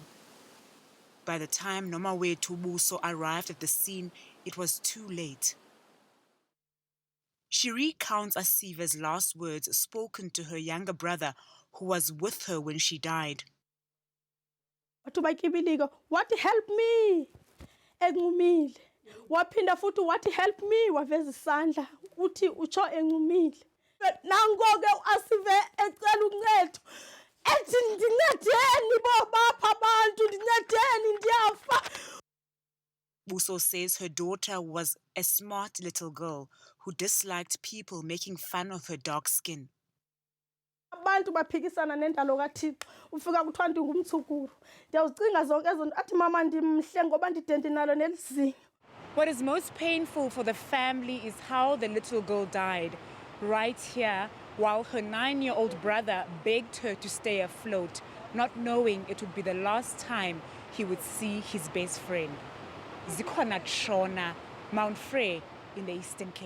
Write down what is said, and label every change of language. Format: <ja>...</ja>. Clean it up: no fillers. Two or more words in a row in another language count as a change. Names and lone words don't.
<en>By the time Nomawethu Buso arrived at the scene, it was too late." She recounts Asive's last words spoken to her younger brother, who was with her when she died. What help me?</en> <xh>Engumile. Waphinda futhi wathi</xh> <en>help me,</en> <xh>waveza isandla uthi utsho engumile. Nangoke Asive ecela uncedo. Ethi ndincedeni bo bapha abantu, ndincedeni ndiyafa.</xh> <en>Buso says her daughter was a smart little girl who disliked people making fun of her dark skin.</en> <xh>Abantu baphikisana nendalo kaThixo, ufika kuthiwa ndingumthukuru. Ndiyawucinga zonke ezo athi mama ndimhle ngoba ndidende nalo nelizinyo.</xh> <en>What is most painful for the family is how the little girl died, right here, while her 9-year-old brother begged her to stay afloat, not knowing it would be the last time he would see his best friend. Zikona Chona, Mount Freera in the Eastern Cape.</en>